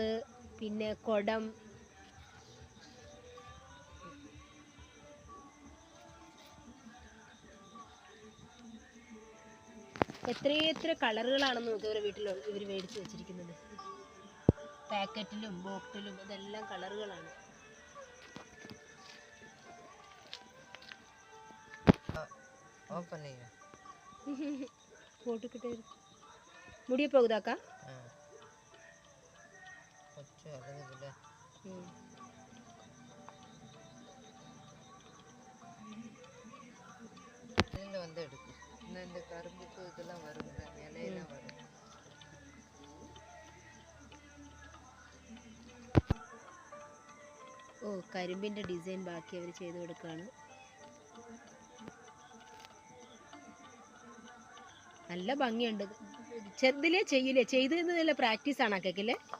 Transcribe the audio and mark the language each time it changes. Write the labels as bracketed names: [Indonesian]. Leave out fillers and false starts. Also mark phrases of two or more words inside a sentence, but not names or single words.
[Malayalam] പിന്നെ കുടം, എത്രയെത്ര കളറുകളാണെന്ന് നോക്കി ഇവരുടെ വീട്ടിൽ ഇവർ മേടിച്ച് വെച്ചിരിക്കുന്നത്. പാക്കറ്റിലും ബോക്സിലും ഇതെല്ലാം കളറുകളാണ്. [Tamil] போட்டுக்கிட்டே இருக்கு. முடிய போகுதாக்கா? வந்து எடுக்கும். இந்த கரும்புக்கு இதெல்லாம் வரும், இலையெல்லாம் வரும். [Malayalam] ഓ, കരിമ്പിൻ്റെ ഡിസൈൻ ബാക്കി അവർ ചെയ്ത് കൊടുക്കുകയാണ്. നല്ല ഭംഗിയുണ്ട്. ചെറുതിലേ ചെയ്യില്ലേ, ചെയ്ത് നല്ല പ്രാക്ടീസ് ആണ് അക്കല്ലേ.